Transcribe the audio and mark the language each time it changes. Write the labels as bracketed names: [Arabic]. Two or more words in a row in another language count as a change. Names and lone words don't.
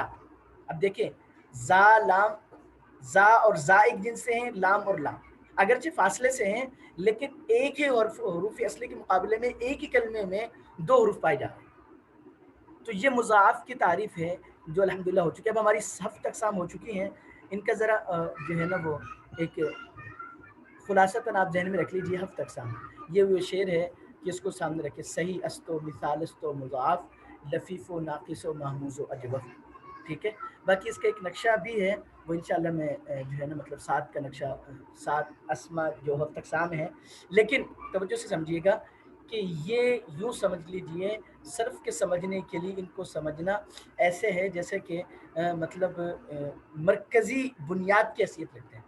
[Urdu] اب دیکھیں زا لام، زا اور زا ایک جنس سے ہیں، لام اور لام اگرچہ فاصلے سے ہیں لیکن ایک ہی حروف اصلی کے مقابلے میں ایک ہی کلمے میں دو حروف پائے جاتے ہیں. تو یہ مضاعف کی تعریف ہے جو الحمدللہ ہو چکی ہے. اب ہماری 7 اقسام ہو چکی ہیں، ان کا ذرا جو ہے نا وہ ایک خلاصتاً آپ ذہن میں رکھ لیجیے. 7 اقسام یہ وہ شعر ہے کہ اس کو سامنے رکھے: [Persian] صحیح است و مثال است و مضاعف، لفیف و ناقص و محموز و اجوف. [Urdu] ٹھیک ہے، باقی اس کا ایک نقشہ بھی ہے، وہ انشاءاللہ میں جو ہے نا مطلب 7 کا نقشہ، 7 اسما جو 7 اقسام ہیں. لیکن توجہ سے سمجھیے گا کہ یہ یوں سمجھ لیجئے صرف کے سمجھنے کے لیے ان کو سمجھنا ایسے ہے جیسے کہ مطلب مرکزی بنیاد کی حیثیت رکھتے ہیں.